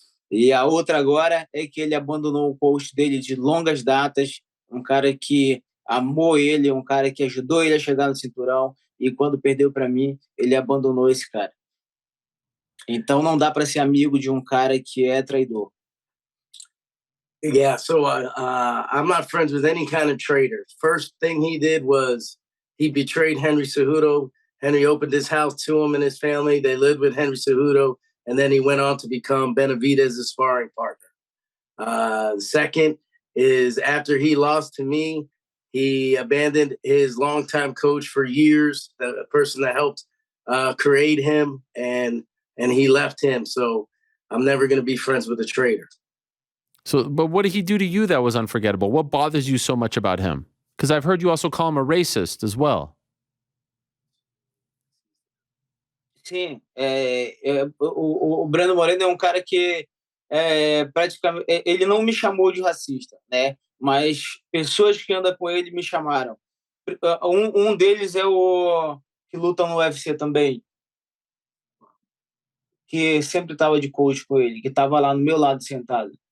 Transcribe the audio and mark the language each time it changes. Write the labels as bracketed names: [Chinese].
[Portuguese] E a outra agora é que ele abandonou o post dele de longas datas, um cara que amou ele, um cara que ajudou ele a chegar no cinturão, e quando perdeu para mim, ele abandonou esse cara. Então não dá para ser amigo de um cara que é traidor. [English] Yeah, so I'm not friends with any kind of traitor. First thing he did was he betrayed Henry Cejudo. Henry opened his house to him and his family. They lived with Henry Cejudo, and then he went on to become Benavides' sparring partner. Second is after he lost to me, he abandoned his longtime coach for years, the person that helped create him, and he left him. So I'm never going to be friends with a traitor. So, but what did he do to you that was unforgettable? What bothers you so much about him? Because I've heard you also call him a racist as well. [Portuguese] Sim, o Brandon Moreno é um cara que praticamente ele não me chamou de racista, né? Mas pessoas que andam com ele me chamaram. Um deles é o que luta no UFC também, que sempre estava de coach com ele, que estava lá no meu lado sentado.